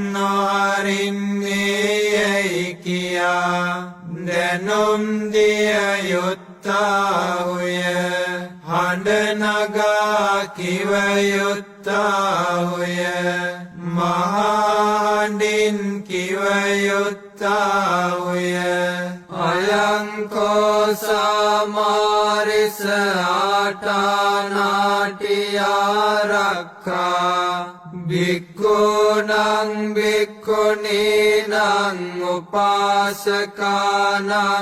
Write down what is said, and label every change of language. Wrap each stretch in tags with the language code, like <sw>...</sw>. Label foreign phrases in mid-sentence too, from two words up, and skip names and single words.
<si>නොහරින්නේයයි කියා දැනුම් දිය යුත්තාහුය හඬ නගා කිව යුත්තාහුය මහාඬින් කිව යුත්තාහුය</si> <pi>අයං කෝ සමාරිස ආටානාටියාරක්ඛා භික්ඛූනං භික්ඛුනීනං උපාසකානං</pi>